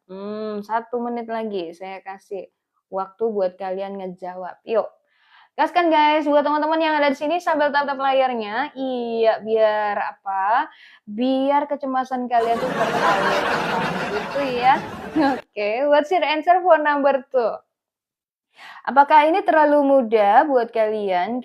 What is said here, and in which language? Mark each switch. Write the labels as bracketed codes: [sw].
[id] 1 menit lagi saya kasih waktu buat kalian ngejawab. Yuk, gaskan guys, buat teman-teman yang ada di sini sambil tatap layarnya. Iya, biar apa? Biar kecemasan kalian tuh teralihkan gitu ya. [en] Oke, what's your answer for number 2? [id] Apakah ini terlalu mudah buat kalian?